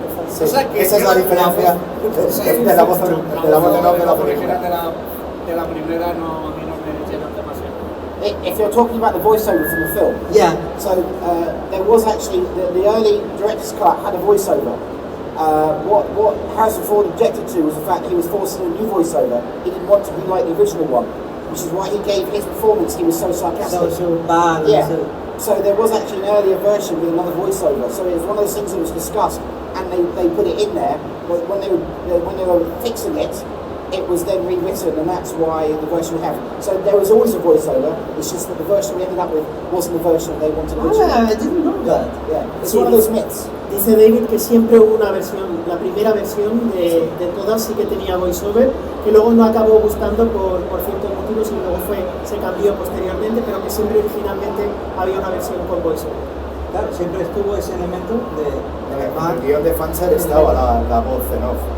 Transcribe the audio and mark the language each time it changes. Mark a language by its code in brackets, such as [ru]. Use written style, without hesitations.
[es] Sí, o sea, esa es la diferencia de la voz de no de la película. De la primera no, a mí no me llenan demasiado. [en] If you're talking about the voiceover from the film, yeah. So there was actually the early director's cut had a voiceover. What Harrison Ford objected to was the fact he was forcing a new voiceover. He didn't want to be like the original one. which is why he gave his performance, he was so sarcastic. So bad. Yeah. So there was actually an earlier version with another voiceover. So it was one of those things that was discussed, and they put it in there. But when they were fixing it, it was then rewritten, and that's why the version we have. So there was always a voiceover. It's just that the version we ended up with wasn't the version they wanted originally. I didn't know that. Yeah, it's one of those myths. [es] Dice David que siempre hubo una versión, la primera versión de todas sí que tenía voiceover, que luego no acabó gustando por ciertos motivos y luego se cambió posteriormente, pero que siempre originalmente había una versión con voiceover. Claro, siempre estuvo ese elemento de En el guión de Fancher estaba la voz en off.